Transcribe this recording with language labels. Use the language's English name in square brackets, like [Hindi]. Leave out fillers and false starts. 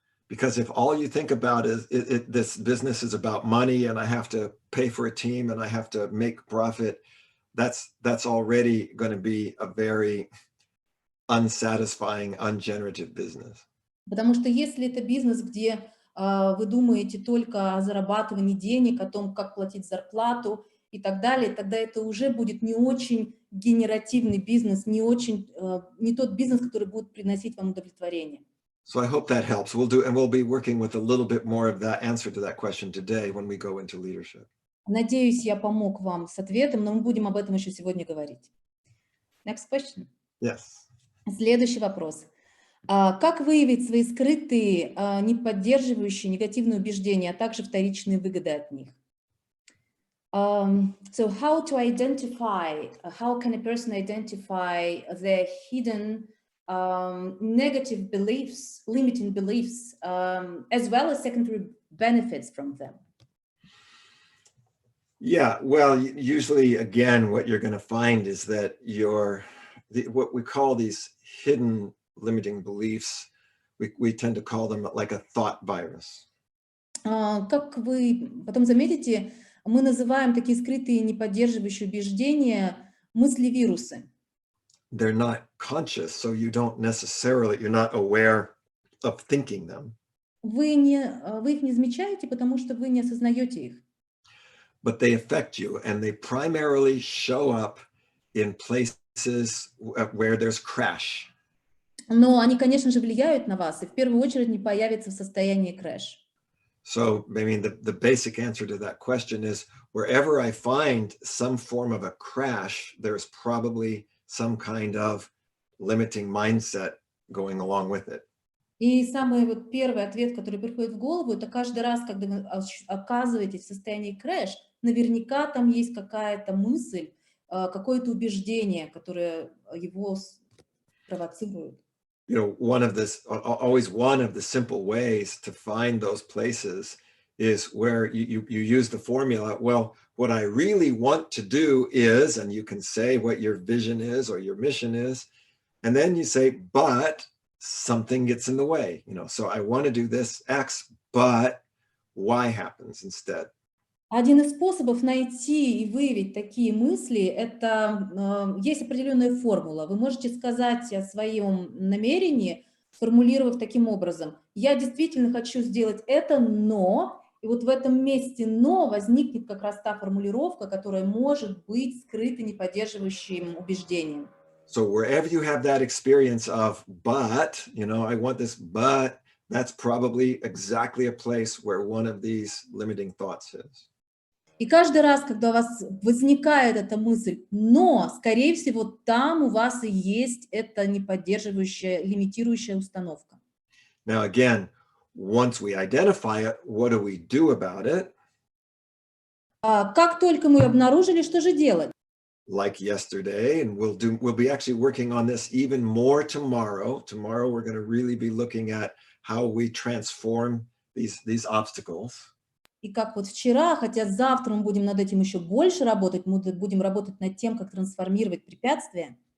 [English] Because if all you think about is this business is about money and I have to pay for a team and I have to make profit, that's already going to be a very unsatisfying, ungenerative business. [Russian] Потому что если это бизнес, где вы думаете только о зарабатывании денег, о том, как платить зарплату и так далее, тогда это уже будет не очень генеративный бизнес, не тот бизнес, который будет приносить вам удовлетворение. [English] So I hope that helps. We'll be working with a little bit more of that answer to that question today when we go into leadership. [Russian] Надеюсь, я помог вам с ответом, но мы будем об этом еще сегодня говорить. [English] Next question. Yes. [Russian] Следующий вопрос. Как выявить свои скрытые, не поддерживающие негативные убеждения, а также вторичные выгоды от них? [English] So how to identify, how can a person identify their hidden negative beliefs, limiting beliefs, as well as secondary benefits from them? Yeah, well, usually, again, what you're going to find is that what we call these hidden limiting beliefs, we tend to call them like a thought virus. [Russian] Как вы потом заметите, мы называем такие скрытые неподдерживающие убеждения мысли-вирусы. [English] They're not conscious, so you're not aware of thinking them, [Russian] Вы их не замечаете, потому что вы не осознаете их. [English] but they affect you, and they primarily show up in places where there's crash. [Russian] Но они, конечно же, влияют на вас, и в первую очередь не появятся в состоянии крэш. [English] So, I mean, the basic answer to that question is wherever I find some form of a crash, there's probably some kind of limiting mindset going along with it. [Russian] И самый вот первый ответ, который приходит в голову, это каждый раз, когда вы оказываетесь в состоянии крэш, наверняка там есть какая-то мысль, какое-то убеждение, которое его провоцирует. [English] You know, always one of the simple ways to find those places is where you use the formula, well, what I really want to do is, and you can say what your vision is or your mission is, and then you say, but something gets in the way, so I want to do this X, but Y happens instead. [Russian] Один из способов найти и выявить такие мысли, это есть определенная формула. Вы можете сказать о своем намерении, сформулировав таким образом: я действительно хочу сделать это, но, и вот в этом месте «но» возникнет как раз та формулировка, которая может быть скрыта неподдерживающим убеждением. [English] So wherever you have that experience of, but, I want this, but, that's probably exactly a place where one of these limiting thoughts is. [Russian] И каждый раз, когда у вас возникает эта мысль, но, скорее всего, там у вас и есть эта неподдерживающая, лимитирующая установка. [English] Now, again, once we identify it, what do we do about it? [Russian] Как только мы обнаружили, что же делать? [English] Like yesterday, and we'll be actually working on this even more tomorrow. Tomorrow, we're going to really be looking at how we transform these obstacles. [Russian] И как вот вчера, хотя завтра мы будем над этим еще больше работать, мы будем работать над тем, как трансформировать препятствия.